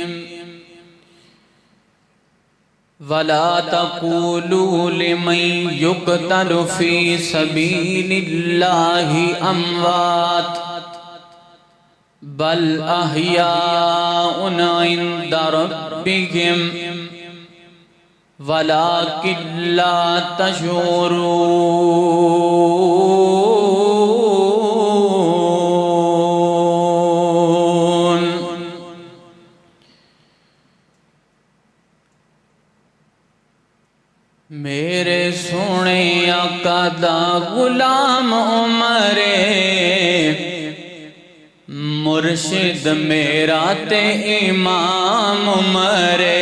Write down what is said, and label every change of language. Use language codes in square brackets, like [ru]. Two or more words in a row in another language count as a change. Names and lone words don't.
[ar] ولا تقولوا لمن يقتل في سبيل الله أموات بل أحياء عند ربهم ولكن لا تشعرون. [pa] میرے سونے آقا دا غلام عمر مرشد میرا تے امام عمر.